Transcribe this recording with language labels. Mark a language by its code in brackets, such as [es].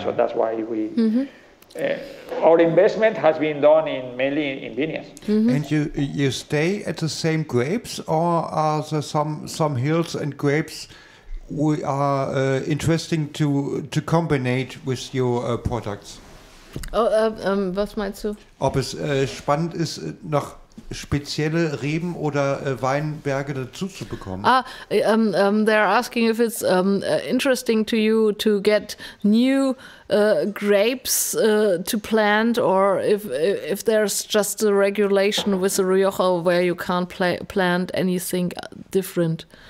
[en] So that's why our investment has been done mainly in vineyards. And you stay at the same grapes, or are there some hills and grapes we are interesting to combine with your products? [de] Was meinst du? Ob es spannend ist, noch spezielle Reben oder Weinberge dazu zu bekommen? [en] They're asking if it's interesting to you to get new grapes to plant, or if there's just a regulation with the Rioja where you can't plant anything different.